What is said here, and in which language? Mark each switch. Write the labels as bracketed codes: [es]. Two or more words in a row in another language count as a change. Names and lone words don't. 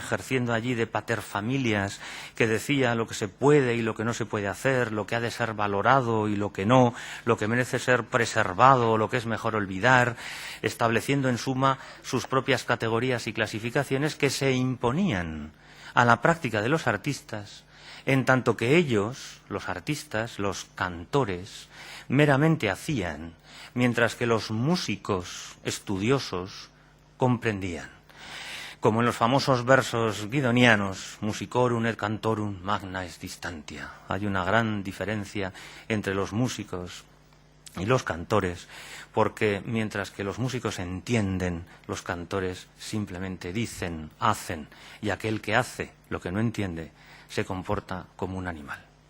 [es] ejerciendo allí de paterfamilias, que decía lo que se puede y lo que no se puede hacer, lo que ha de ser valorado y lo que no, lo que merece ser preservado o lo que es mejor olvidar, estableciendo en suma sus propias categorías y clasificaciones que se imponían a la práctica de los artistas, en tanto que ellos, los artistas, los cantores, meramente hacían, mientras que los músicos estudiosos comprendían. Como en los famosos versos guidonianos, [la] musicorum et cantorum magna est distantia. [es] Hay una gran diferencia entre los músicos y los cantores, porque mientras que los músicos entienden, los cantores simplemente dicen, hacen, y aquel que hace lo que no entiende se comporta como un animal.